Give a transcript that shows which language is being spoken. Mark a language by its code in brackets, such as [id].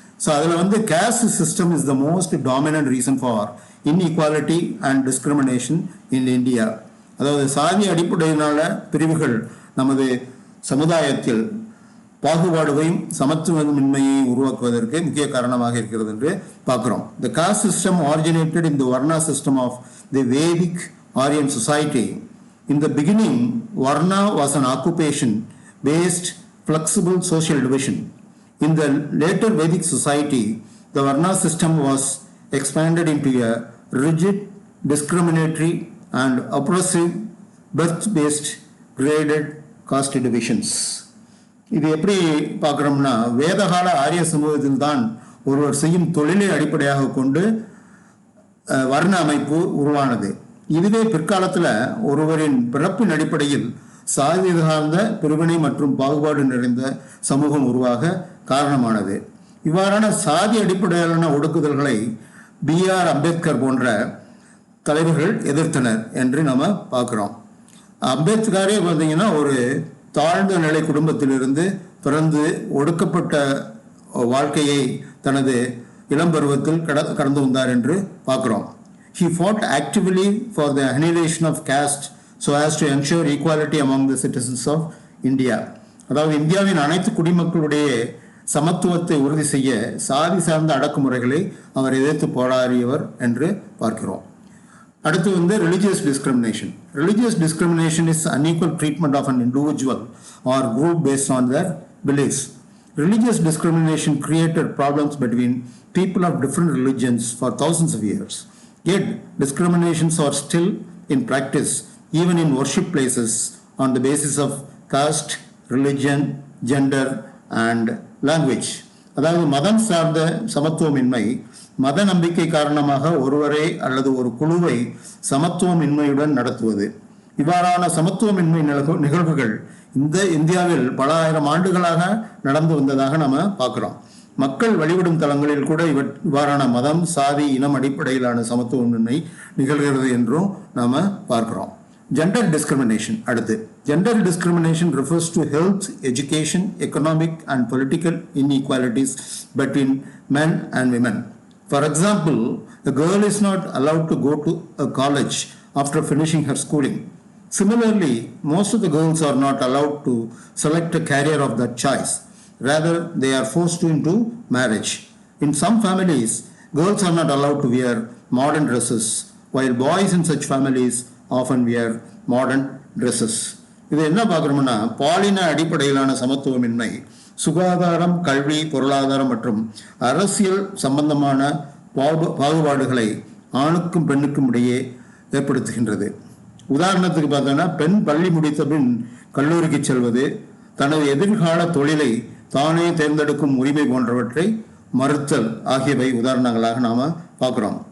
[en] so [ta] அதில் வந்து [en] Caste system is the most dominant reason for inequality and discrimination in India. [ta] அதாவது சாதி அடிப்படையிலான பிரிவுகள் நமது சமுதாயத்தில் பாகுபாடுகளையும் சமத்துவமின்மையை உருவாக்குவதற்கு முக்கிய காரணமாக இருக்கிறது என்று பார்க்கிறோம். [en] The caste system originated in the Varna system of the Vedic Aryan society. In the beginning, Varna was an occupation-based flexible social division. In the later Vedic society, the Varna system was expanded into a rigid, discriminatory and oppressive birth-based graded caste divisions. [ta] இது எப்படி பார்க்குறோம்னா வேதகால ஆரிய சமூகத்தில் தான் ஒருவர் செய்யும் தொழிலை அடிப்படையாக கொண்டு வர்ண அமைப்பு உருவானது. இதுவே பிற்காலத்தில் ஒருவரின் பிறப்பின் அடிப்படையில் சாதி சார்ந்த பிரிவினை மற்றும் பாகுபாடு நிறைந்த சமூகம் உருவாக காரணமானது. இவ்வாறான சாதி அடிப்படையிலான ஒடுக்குதல்களை B.R. அம்பேத்கர் போன்ற தலைவர்கள் எதிர்த்தனர் என்று நம்ம பார்க்குறோம். அம்பேத்கரே பார்த்தீங்கன்னா ஒரு தாழ்ந்த நிலை குடும்பத்திலிருந்து பிறந்து ஒடுக்கப்பட்ட வாழ்க்கையை தனது இளம் பருவத்தில் கடந்து வந்தார் என்று பார்க்கிறோம். [en] He fought actively for the annihilation of caste so as to ensure equality among the citizens of India. [ta] அதாவது இந்தியாவின் அனைத்து குடிமக்களுடைய சமத்துவத்தை உறுதி செய்ய சாதி சார்ந்த அடக்குமுறைகளை அவர் எதிர்த்து போராடியவர் என்று பார்க்கிறோம். அடுத்து வந்து [en] religious discrimination. Religious discrimination is unequal treatment of an individual or group based on their beliefs. Religious discrimination created problems between people of different religions for thousands of years. Yet, discriminations are still in practice, even in worship places, on the basis of caste, religion, gender, and language. [ta] அதாவது மதம் சார்ந்த சமத்துவமின்மை, மத நம்பிக்கை காரணமாக ஒருவரை அல்லது ஒரு குழுவை சமத்துவமின்மையுடன் நடத்துவது. இவ்வாறான சமத்துவமின்மை நிகழ்வுகள் இந்தியாவில் பல ஆயிரம் ஆண்டுகளாக நடந்து வந்ததாக நாம பார்க்கிறோம். மக்கள் வழிபடும் தலங்களில் கூட இவ்வாறான மதம், சாதி, இனம் அடிப்படையிலான சமத்துவமின்மை நிகழ்கிறது என்றும் நாம பார்க்கிறோம். [en] Gender discrimination. அடுத்து, gender discrimination refers to health, education, economic and political inequalities between men and women. For example, a girl is not allowed to go to a college after finishing her schooling. Similarly, most of the girls are not allowed to select a career of their choice. Rather, they are forced into marriage. In some families, girls are not allowed to wear modern dresses, while boys in such families often wear modern dresses. [ta] இது என்ன பார்க்குறோம்னா, பாலின அடிப்படையிலான சமத்துவமின்மை சுகாதாரம், கல்வி, பொருளாதாரம் மற்றும் அரசியல் சம்பந்தமான பாகுபாடுகளை ஆணுக்கும் பெண்ணுக்கும் இடையே ஏற்படுத்துகின்றது. உதாரணத்துக்கு பார்த்தோன்னா, பெண் பள்ளி முடித்த பின் கல்லூரிக்கு செல்வது, தனது எதிர்கால தொழிலை தானே தேர்ந்தெடுக்கும் உரிமை போன்றவற்றை மறுத்தல் ஆகியவை உதாரணங்களாக நாம பார்க்கிறோம்.